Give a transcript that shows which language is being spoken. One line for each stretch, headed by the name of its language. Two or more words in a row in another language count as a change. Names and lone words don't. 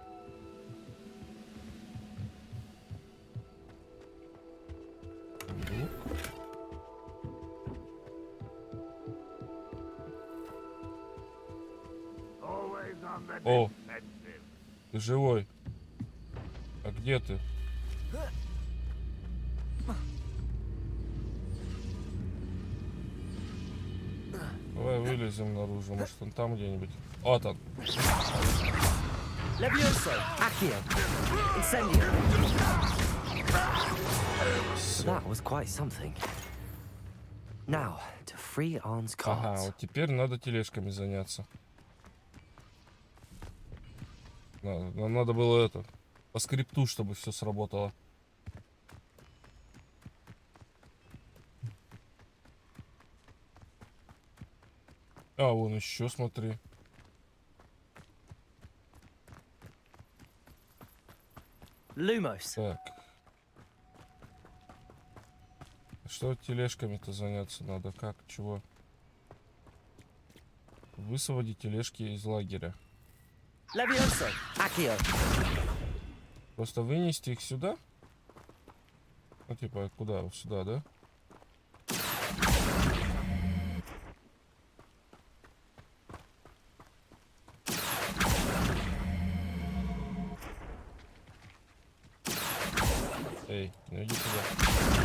Russian: О, ты живой. А где ты? Давай вылезем наружу, может он там где-нибудь. Вот он.
Latin: Levioso. Accio. Incendio.
English: That was quite something. Now, to free Arn's cards.
Russian: Ага, вот теперь надо тележками заняться. Нам надо было это, по скрипту, чтобы все сработало. А, вон еще, смотри.
Latin: Lumos.
Russian: Так. Что тележками-то заняться надо? Как? Чего? Высвободить тележки из лагеря.
Latin: Levioso. Accio.
Russian: Просто вынести их сюда? Ну, типа, куда? Вот сюда, да? Эй, ну иди сюда.